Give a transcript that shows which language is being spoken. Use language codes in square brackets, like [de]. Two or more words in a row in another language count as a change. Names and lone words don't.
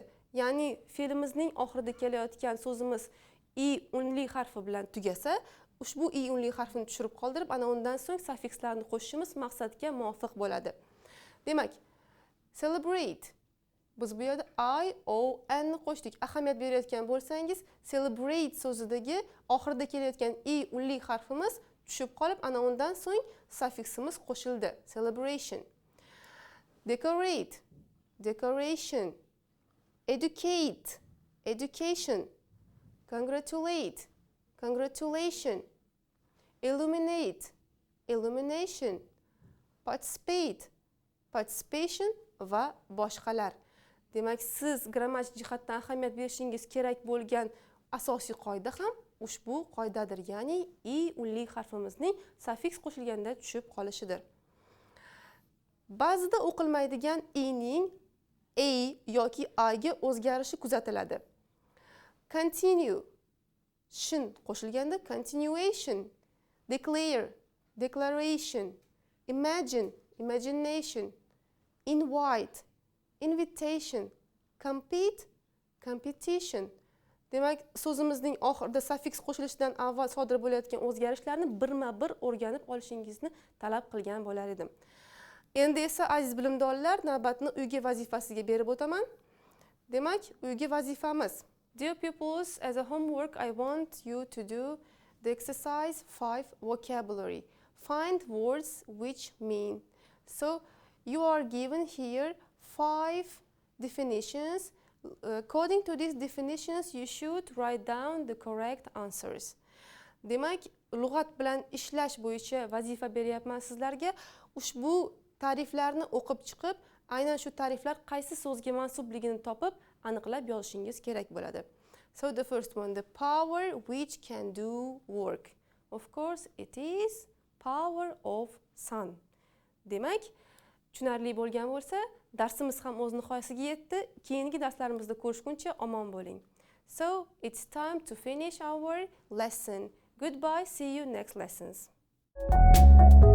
[uz] Ya'ni fe'limizning oxirida kelayotgan so'zimiz i unli harfi bilan tugasa, ushbu i unli harfini tushirib qoldirib, ana undan so'ng suffikslarni qo'shishimiz maqsadga muvofiq bo'ladi. Demak, celebrate. Biz bu yerda ion ni qo'shdik. Ahamiyat berayotgan bo'lsangiz, celebrate so'zidagi oxirida kelayotgan i unli harfimiz tushib qolib, ana undan so'ng suffiksimiz qo'shildi. [en] Celebration. Decorate, decoration. Educate, education. Congratulate, congratulation. Illuminate, illumination. Participate, participation [uz] va boshqalar. Demak, siz grammatik jihatdan ahamiyat berishingiz kerak bo'lgan asosiy qoida ham ushbu qoidadir. Ya'ni i unli harfimizning suffiks qo'shilganda tushib qolishidir. Ba'zida o'qilmaydigan i'ning a yoki a ga o'zgarishi kuzatiladi. [en] Continue, [uz] shin qo'shilganda [en] continuation, declare, declaration, imagine, imagination, invite, invitation, compete, competition. [uz] Demak, so'zimizning oxirida suffiks qo'shilishidan avval sodir bo'layotgan o'zgarishlarni birma-bir o'rganib olishingizni talab qilgan bo'lar edim. Endi esa aziz bilimdonlar, navbatni uyga vazifasiga berib o'taman. Demak, uyga vazifamiz. [en] Dear pupils, as a homework, I want you to do the exercise 5 vocabulary. Find words which mean. So, you are given here 5 definitions. According to these definitions, you should write down the correct answers. [uz] Demak, lug'at bilan ishlash bo'yicha vazifa beryapman sizlarga. Ushbu ta'riflarni o'qib chiqib, aynan shu ta'riflar qaysi so'zga mansubligini topib, aniqlab yozishingiz kerak bo'ladi. [en] So the first one, the power which can do work. Of course, it is power of sun. [uz] Demak, tushunarli bo'lgan bo'lsa, darsimiz ham o'z nihoyasiga yetdi. Keyingi darslarimizda ko'rishguncha omon bo'ling. [en] So, it's time to finish our lesson. Goodbye, see you next lessons.